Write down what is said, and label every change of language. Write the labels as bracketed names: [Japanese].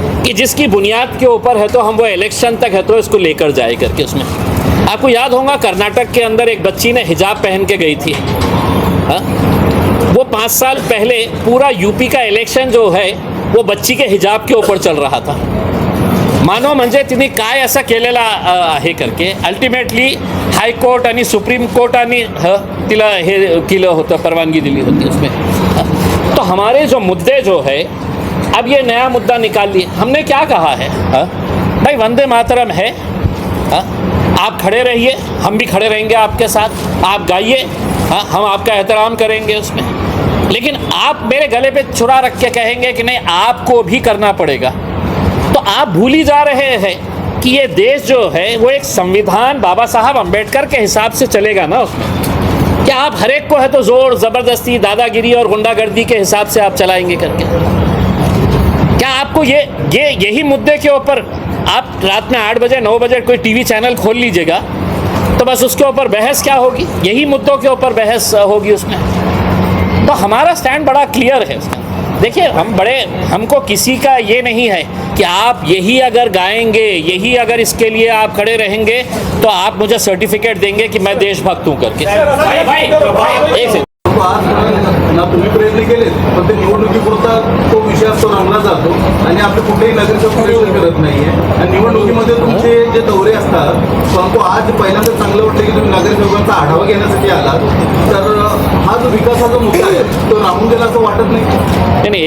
[Hindi] कि जिसकी बुनियाद के ऊपर है तो हम वो इलेक्शन तक है तो इसको लेकर जाए करके उसमें। आपको याद होगा कर्नाटक के अंदर एक बच्ची ने हिजाब पहन के गई थी, हाँ? वो 5 साल पहले पूरा यूपी का इलेक्शन जो है वो बच्ची के हिजाब के ऊपर चल रहा था। [Marathi] मानव म्हणजे तिने काय असं केलेलं आहे करके अल्टिमेटली हायकोर्ट आणि सुप्रीम कोर्टाने तिला हे केलं होतं, परवानगी दिली होती उसमें। [Hindi] तो हमारे जो मुद्दे जो है, अब ये नया मुद्दा निकाल लिए। हमने क्या कहा है, भाई वंदे मातरम है, आप खड़े रहिए, हम भी खड़े रहेंगे आपके साथ, आप गाइए, हम आपका एहतराम करेंगे उसमें। लेकिन आप मेरे गले पे छुरा रख के कहेंगे कि नहीं आपको भी करना पड़ेगा, तो आप भूल ही जा रहे हैं कि ये देश जो है वो एक संविधान बाबा साहब अम्बेडकर के हिसाब से चलेगा ना उसमें। क्या आप हर एक को है तो जोर ज़बरदस्ती, दादागिरी और गुंडागर्दी के हिसाब से आप चलाएंगे करके? क्या आपको यही मुद्दे के ऊपर आप रात में 8 बजे 9 बजे कोई टीवी चैनल खोल लीजिएगा तो बस उसके ऊपर बहस क्या होगी, यही मुद्दों के ऊपर बहस होगी उसमें। तो हमारा स्टैंड बड़ा क्लियर है उसमें। देखिए हमको किसी का ये नहीं है कि आप यही अगर गाएंगे, यही अगर इसके लिए आप खड़े रहेंगे तो आप मुझे सर्टिफिकेट देंगे कि मैं देशभक्त हूँ करके। भाई एक सेकंड। [Marathi] आज ना तुम्ही प्रयत्न केले पण ते निवडणुकीपुरता तो विषय असतो रंगला जातो आणि आपले कुठेही नगरसेवक प्रयत्न करत नाहीये आणि निवडणुकीमध्ये तुमचे जे दौरे असतात, परंतु आज पहिल्यांदा चांगलं वाटतं की तुम्ही नगरसेवकांचा आढावा घेण्यासाठी आलात, तर हा जो विकासाचा मुद्दा आहे तो राहून गेला असं वाटत नाही?